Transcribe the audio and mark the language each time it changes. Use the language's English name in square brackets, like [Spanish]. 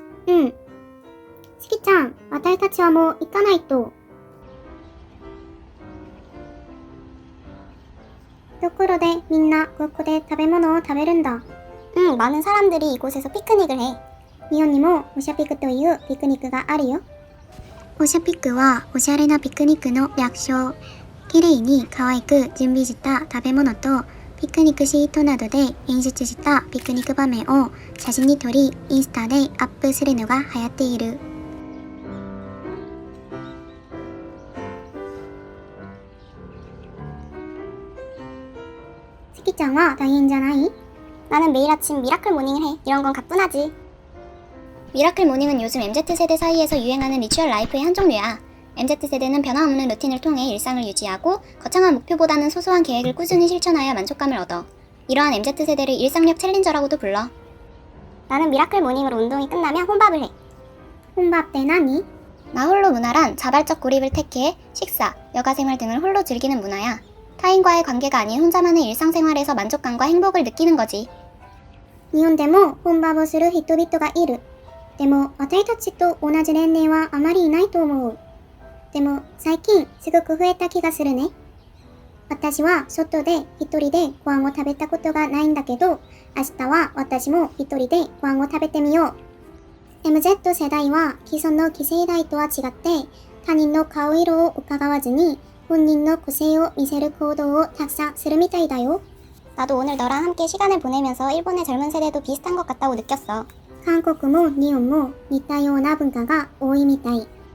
[Korean] 응. [Japanese] 스키ちゃん、私たちはもう行かないと。ところでみんなここで食べ物を食べるんだ。 [Korean] 응, 많은 사람들이 이곳에서 피크닉을 해. [Japanese] 日本にもオシャピクというピクニックがあるよ。オシャピクはおしゃれなピクニックの略称。きれいに可愛く準備した食べ物とピクニックシートなどで演出したピクニック場面を写真に撮りインスタでアップするのが流行っている。スキちゃんは大変じゃない? [Korean] 나는 매일 아침 미라클 모닝을 해. 이런 건 가뿐하지. 미라클 모닝은 요즘 MZ세대 사이에서 유행하는 리추얼 라이프의 한 종류야. MZ세대는 변화없는 루틴을 통해 일상을 유지하고 거창한 목표보다는 소소한 계획을 꾸준히 실천하여 만족감을 얻어. 이러한 MZ세대를 일상력 챌린저라고도 불러. 나는 미라클 모닝으로 운동이 끝나면 혼밥을 해. 혼밥 때 나니? 나홀로 문화란 자발적 고립을 택해 식사, 여가생활 등을 홀로 즐기는 문화야. 타인과의 관계가 아닌 혼자만의 일상생활에서 만족감과 행복을 느끼는 거지. [Japanese] 日本でも本場をする人々がいる。でも私たちと同じ年齢はあまりいないと思う。でも最近すごく増えた気がするね。私は外で一人でご飯を食べたことがないんだけど、明日は私も一人でご飯を食べてみよう。 MZ 世代は既存の既世代とは違って他人の顔色を伺わずに本人の個性を見せる行動をたくさんするみたいだよ。 [Korean] 나도 오늘 너랑 함께 시간을 보내면서 일본의 젊은 세대도 비슷한 것 같다고 느꼈어. [Japanese] 한국も日本も似たような文化が多いみたい。